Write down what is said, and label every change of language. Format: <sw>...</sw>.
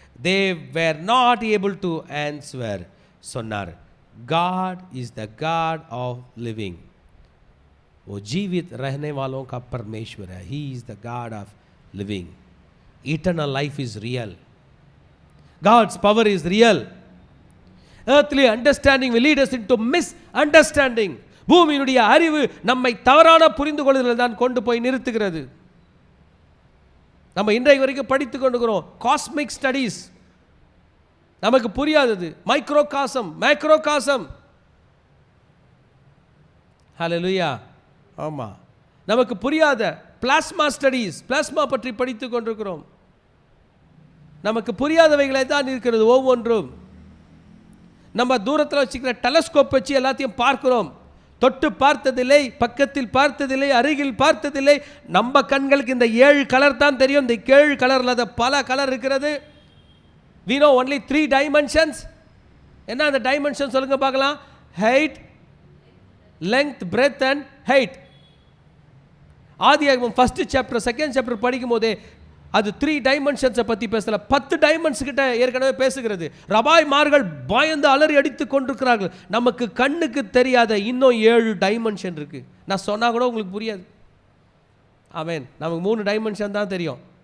<en>they were not able to answer.</en> <ta>சொன்னார்,</ta> <en>God is the God of living.</en> <hi>वो जीवित रहने वालों का परमेश्वर है.</hi> <en>He is the God of living. Eternal life is real. God's power is real. Earthly understanding will lead us into misunderstanding.</en> <ta>பூமியினுடைய அறிவு நம்மை தவறான புரிந்து கொள்ளுதலில் தான் கொண்டு போய் நிறுத்துகிறது. நம்ம இன்றைக்கு வரைக்கும் படித்து கொண்டிருக்கிறோம் காஸ்மிக் ஸ்டடீஸ், நமக்கு புரியாதது மைக்ரோகாசம், மேக்ரோகாசம். ஹல்லேலூயா. ஆமாம், நமக்கு புரியாத பிளாஸ்மா ஸ்டடீஸ், பிளாஸ்மா பற்றி படித்து கொண்டிருக்கிறோம். நமக்கு புரியாதவைகளை தான் இருக்கிறது ஒவ்வொன்றும். நம்ம தூரத்தில் வச்சுக்கிற டெலஸ்கோப் வச்சு எல்லாத்தையும் பார்க்கிறோம். தொட்டு பார்த்ததில்லை, பக்கத்தில் பார்த்ததில்லை, அருகில் பார்த்ததில்லை. நம்ம கண்களுக்கு இந்த 7 கலர் தான் தெரியும். இந்த 7 கலரில் அது பல கலர் இருக்கிறது.</ta> <en>we know only 3 dimensions.</en> <ta>என்ன அந்த டைமென்ஷன் சொல்லுங்க பார்க்கலாம்?</ta> <en>height, length, breadth and height.</en> <ta>ஆதியாகமம் ஃபர்ஸ்ட் சாப்டர் செகண்ட் சாப்டர் படிக்கும் போதே அது 3 டைமென்ஷன்ஸை பற்றி பேசல, 10 டைமென்ஷன்ஸ் கிட்ட ஏற்கனவே பேசுகிறது. ரபாய்மார்கள் பயந்து அலறி அடித்து கொண்டிருக்கிறார்கள். நமக்கு கண்ணுக்கு தெரியாத இன்னும் 7 டைமென்ஷன் இருக்கு. நான் சொன்னா கூட உங்களுக்கு புரியாது. ஆமென். நமக்கு 3 டைமென்ஷன் தான் தெரியும்.</ta>